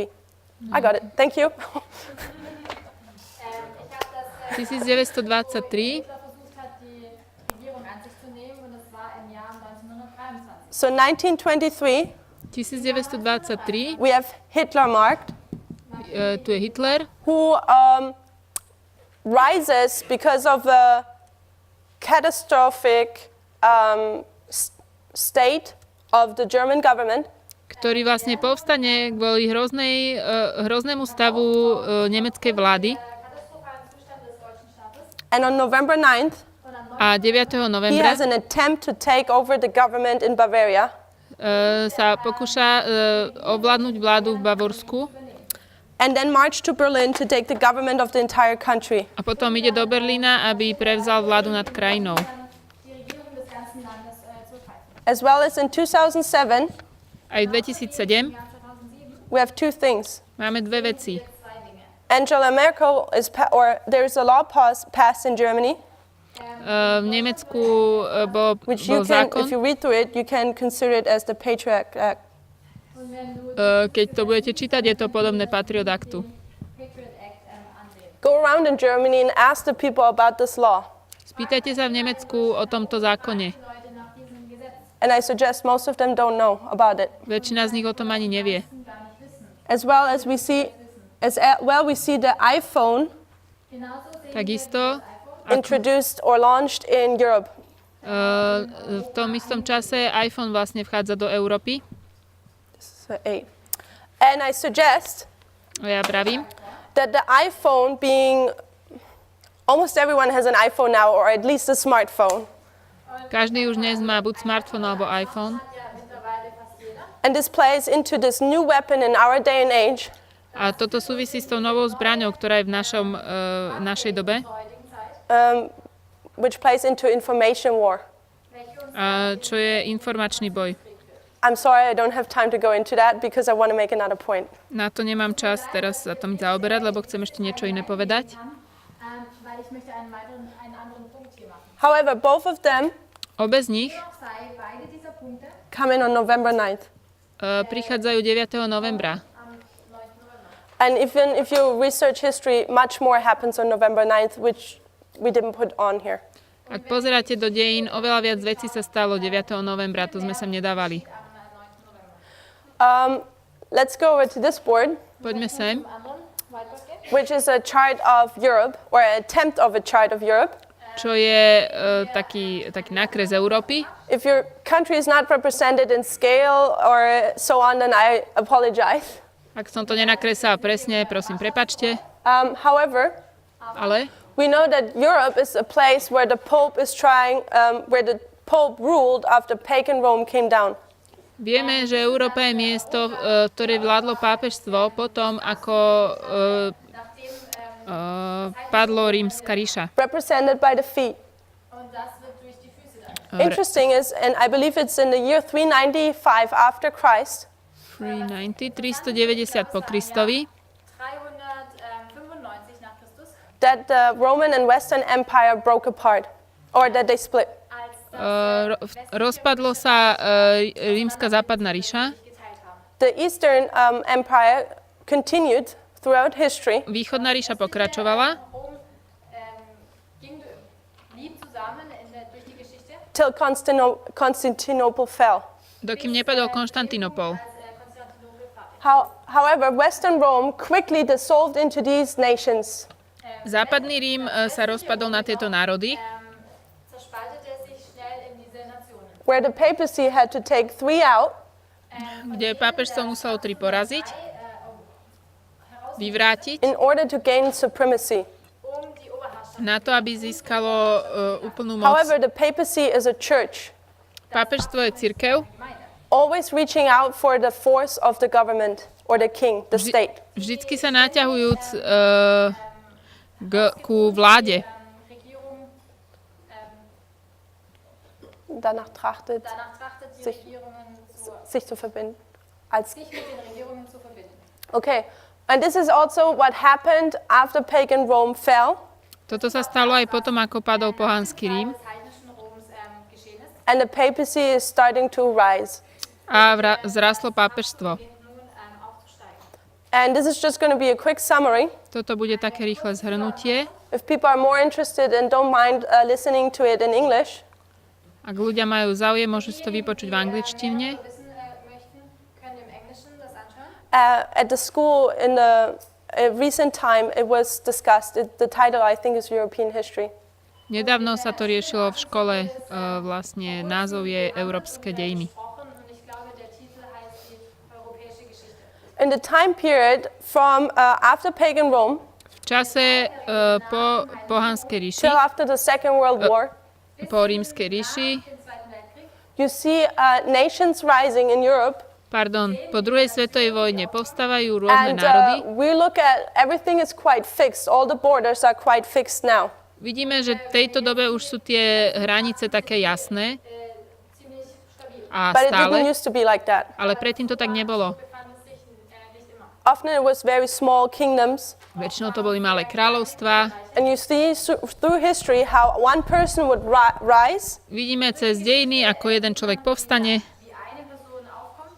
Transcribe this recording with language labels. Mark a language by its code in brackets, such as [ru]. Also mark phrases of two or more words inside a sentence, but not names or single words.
[en] I got it. Thank you. 1923. So 1923, 1923. we have Hitler marked, [sk] Tu je Hitler, [en] who rises because of a catastrophic state of the German government. [sk] ktorý vlastne povstane kvôli hroznému stavu nemeckej vlády. [en] And on November 9th, [sk] A 9. [en] he [sk] novembra [en] has an attempt to take over the government in Bavaria. [sk] sa pokúša ovládnuť vládu v Bavorsku [en] And then march to Berlin to take the government of the entire country. [sk] a potom ide do Berlína, aby prevzal vládu nad krajinou. [en] As well as in 2007, [sk] Aj v 2007 [en] we have 2 things. [sk] máme 2 veci. [en] Angela Merkel there's a law passed in Germany, [sk] V Nemecku bol [en] which you can, if you [sk] zákon, [en] read through it, you can consider it as the Patriot Act. [sk] keď to budete čítať, je to podobné Patriot Actu. [en] Go around in Germany and ask the people about this law. [sk] Spýtajte sa v Nemecku o tomto zákone. [en] And I suggest most of them don't know about it. [sk] Väčšina z nich o tom ani nevie. [en] As well as we see the iPhone [sk] Takisto [en] introduced or launched in Europe. [sk] v tom istom čase iPhone vlastne vchádza do Európy. [en] So 8. And I suggest [sk] A ja pravím, [en] that the iPhone being, almost everyone has an iPhone now, or at least a smartphone. [sk] každý už dnes má buď smartfón alebo iPhone. [en] And this plays into this new weapon in our day and age, [sk] A toto súvisí s tou novou zbraňou, ktorá je v našej dobe, [en] which plays into information war. [sk] čo je informačný boj. [en] I'm sorry, I don't have time to go into that because I want to make another point. [sk] Na to nemám čas teraz sa tom zaoberať, lebo chcem ešte niečo iné povedať. [en] However, both of them [sk] Obe z nich [en] come in on November 9th. [sk] prichádzajú 9. novembra. [en] And even if you research history, much more happens on November 9th, which we didn't put on here. [sk] Ak pozeráte do dejín, oveľa viac vecí sa stalo 9. novembra, to sme sem nedávali. [en] Let's go over to this board, [sk] Poďme sem. [en] which is a chart of Europe, or an attempt of a chart of Europe. [sk] Čo je taký nákres Európy. [en] If your country is not represented in scale or so on, then I apologize. [sk] Ak som to nenakresal presne, prosím, prepačte. [en] However, [sk] Ale [en] we know that Europe is a place where the Pope is where the Pope ruled after pagan Rome came down. [sk] vieme, že Európa je miesto, ktoré vládlo pápežstvo potom, ako padlo rímska ríša. [en] Represented by the feet. Interesting is, and I believe it's in the year 395 after Christ, [sk] 390 po Kristovi, [en] that the Roman and Western Empire broke apart, or that they split. [sk] rozpadlo sa rímska západná ríša. [en] The Eastern Empire continued throughout history [sk] Východná ríša pokračovala [en] till Constantinople fell. [sk] dokým nepadol Konštantinopol. [en] However, Western Rome quickly dissolved into these nations. [sk] Západný Rím sa rozpadol na tieto národy, [de] Zerspaltete sich schnell in diese Nationen. [en] Where the papacy had to take 3 out, [sk] kde pápežstvo muselo 3 poraziť, vyvrátiť, [en] in order to gain supremacy. [de] Die Oberherrschaft. [sk] na to, aby získalo úplnú moc. [en] However, the papacy is a church, [sk] Pápežstvo je cirkev, [en] always reaching out for the force of the government or the king, the state. [sk] vždycky sa naťahujúc ku vláde. [de] Regierung Danach trachtet, danach trachtet, die Sich- Regierungen sich zu verbinden. Als sich mit den Regierungen zu verbinden. [en] Okay, and this is also what happened after pagan Rome fell, [sk] Toto sa stalo aj potom, ako padol pohanský Rím [de] Des heidnischen Roms geschehen ist, [en] and the papacy is starting to rise. [sk] a vzrastlo pápežstvo. [de] beginnt nun aufzusteigen. [en] And this is just going to be a quick summary. [sk] Toto bude také rýchle zhrnutie. [en] If people are more interested and don't mind listening to it in English, [sk] Ak ľudia majú záujem, môžu si to vypočuť v angličtine. [de] Wissen möchten, können im Englischen das anschauen. [en] at the school in the recent time it was discussed. The title, I think, is European History. [sk] Nedávno sa to riešilo v škole, vlastne názov je Európske dejiny. [de] Und ich glaube, der Titel heißt die europäische Geschichte. [en] In the time period from after pagan Rome [sk] V čase po pohanskej ríši, [en] till after the Second World War, [sk] po rímskej ríši, [de] Im Zweiten Weltkrieg [en] you see nations rising in Europe, [sk] po druhej svetovej vojne povstávajú rôzne [en] and [sk] národy. [en] we look at everything is quite fixed. All the borders are quite fixed now. [sk] Vidíme, že v tejto dobe už sú tie hranice také jasné [de] ziemlich stabil. [sk] a [en] But it didn't [sk] stále, [en] used to be like that. [sk] ale predtým to tak nebolo. [de] Befand es sich nicht immer. [en] Often it was very small kingdoms. [sk] Väčšinou to boli malé kráľovstvá. [en] And you see through history how one person would rise [sk] Vidíme cez dejiny, ako jeden človek povstane [de] Die eine Person aufkommt